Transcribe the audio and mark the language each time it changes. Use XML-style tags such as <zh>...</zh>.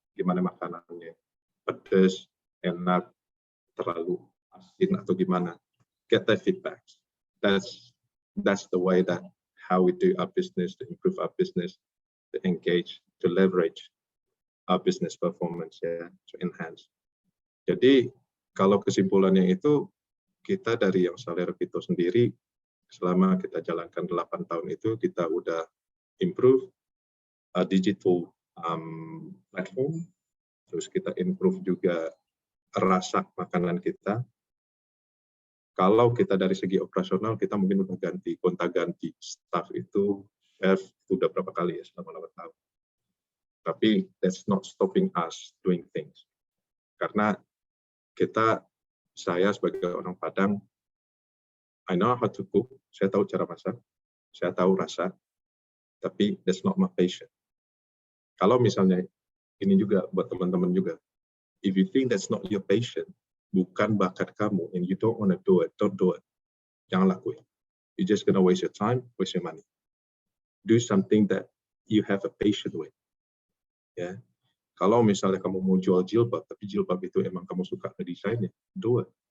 <id>Gimana makanannya? Pedas, enak, terlalu asin atau gimana?</id> <en>Get their feedback. That's the way that how we do our business, to improve our business, to engage, to leverage our business performance, ya, to enhance.</en> <id>Jadi kalau kesimpulannya itu, kita dari yang Salero itu sendiri, selama kita jalankan 8 tahun itu, kita udah improve digital platform, terus kita improve juga rasa makanan kita. Kalau kita dari segi operasional, kita mungkin udah gonta-ganti staff itu, chef itu udah berapa kali ya selama 8 tahun. Tapi</id> <en>that's not stopping us doing things.</en> <id>Karena saya sebagai orang Padang,</id> <en>I know how to cook,</en> <id>saya tahu cara masak, saya tahu rasa, tapi</id> <en>that's not my passion.</en> <id>Kalau misalnya ini juga buat teman-teman juga,</id> <en>if you think that's not your passion,</en> <id>bukan bakat kamu,</id> <en>and you don't want to do it, don't do it.</en> <id>Jangan lakuin.</id> <en>You're just gonna waste your time, waste your money. Do something that you have a passion with.</en> <id>Ya, kalau misalnya kamu mau jual jilbab, tapi jilbab itu emang kamu suka ngedesainnya,</id> <en>do it.</en>